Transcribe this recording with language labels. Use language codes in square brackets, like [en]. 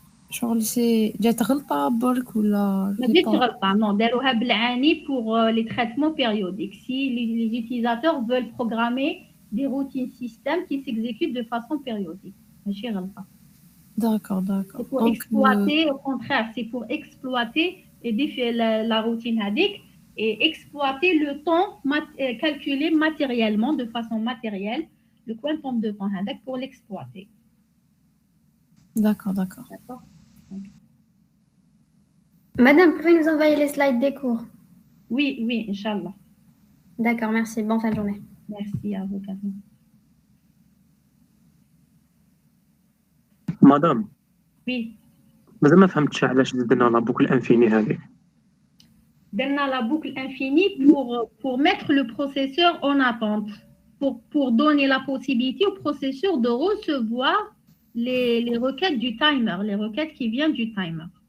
[fr] Genre c'est [ar] جات غلطة برك ولا ما جاتش غلطة [fr] non [ar] داروها بالعاني [fr] pour les traitements périodiques si les utilisateurs veulent programmer des routines système qui s'exécutent de façon périodique [ar] ماشي غلطة. [fr] D'accord. C'est pour exploiter au contraire c'est pour exploiter et défier la routine [ar] هذيك [fr] et exploiter le temps calculé matériellement de façon matérielle le quantum de temps [ar] هذاك [fr] pour l'exploiter. D'accord. Madame, pouvez nous envoyer les slides des cours? Oui, Inch'Allah. D'accord, merci. Bonne fin de journée. Merci à vous, Catherine. [ar] مدام. [fr] Oui. [ar] مازال ما فهمتش علاش درنا لا بوكل انفيني هذه. درنا [fr] la boucle infinie pour mettre le processeur en attente, pour donner la possibilité au processeur de recevoir les requêtes du timer, les requêtes qui viennent du timer.